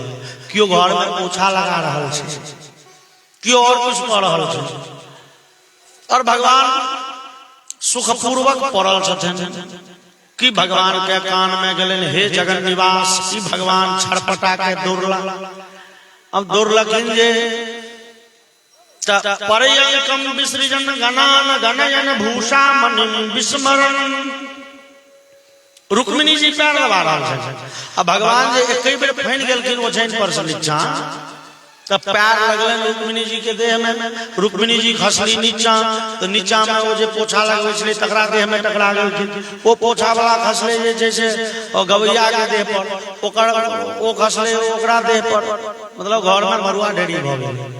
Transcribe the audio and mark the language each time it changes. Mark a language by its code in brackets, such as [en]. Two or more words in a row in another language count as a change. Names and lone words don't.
[mai] कियो घर में पोछा लगा रहल छै, कियो और कुछ कर रहल छै, और भगवान सुखपूर्वक पड़ल छथिन। कि भगवान के कान में गेलन, हे जगन निवास, कि भगवान छड़पटा के दौड़ला। अब दौड़लखिन जे [sa] पर्यंकम विसृजन गणान गणयन भूषा मणिं विस्मरन्। [mai] रुक्मिणी जी पैर दबा रहल छथिन, आ भगवान जे एकै बेर फैन गेलखिन ओछैन पर से नीचा, तब पैर लगलन रुक्मिणी जी के देह में। रुक्मिणी जी खसली नीचा, तो नीचा में वो जे पोछा लगबै छलै तकरा देह में टकरा गेलखिन। वो पोछा वाला खसले जे छै से गवैया के देह पर, ओकर ओ खसले ओकरा देह पर, मतलब घर में मरुआ ढेरी भ गेल।